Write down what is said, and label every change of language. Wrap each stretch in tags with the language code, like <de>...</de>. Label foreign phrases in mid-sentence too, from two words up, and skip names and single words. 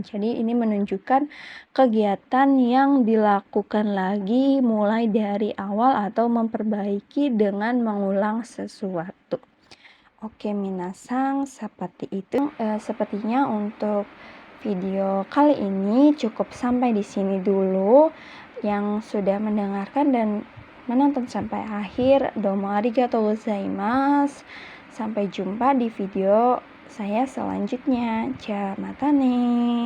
<id>Jadi ini menunjukkan kegiatan yang dilakukan lagi mulai dari awal atau memperbaiki dengan mengulang sesuatu. Oke minasang, seperti itu. Sepertinya untuk video kali ini cukup sampai di sini dulu. Yang sudah mendengarkan dan menonton sampai akhir,</id> <ja>どうもありがとうございます.</ja> <id>Sampai jumpa di video saya selanjutnya. Jamatane.</id>